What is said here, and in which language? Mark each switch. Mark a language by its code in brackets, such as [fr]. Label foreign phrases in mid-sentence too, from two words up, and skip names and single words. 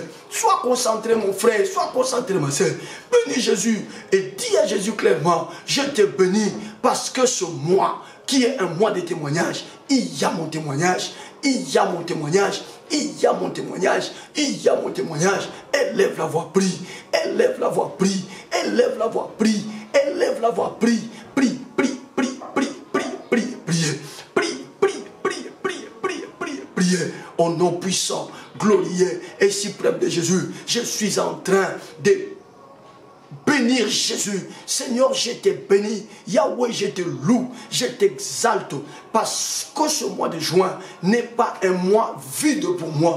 [fr] Sois concentré mon frère, sois concentré ma soeur. Bénis Jésus et dis à Jésus clairement, je te bénis parce que ce mois qui est un mois de témoignage, il y a mon témoignage, il y a mon témoignage, il y a mon témoignage, il y a mon témoignage. Élève la voix, prie, élève la voix, prie, élève la voix, prie, élève la voix, prie, prie, prie, prie, prie, prie, prie, priez, prie, prie, prie, prie, prie, prie, priez. Au nom puissant, glorieux et suprême de Jésus, je suis en train de bénir Jésus. Seigneur, je te bénis. Yahweh, je te loue, je t'exalte. Parce que ce mois de juin n'est pas un mois vide pour moi.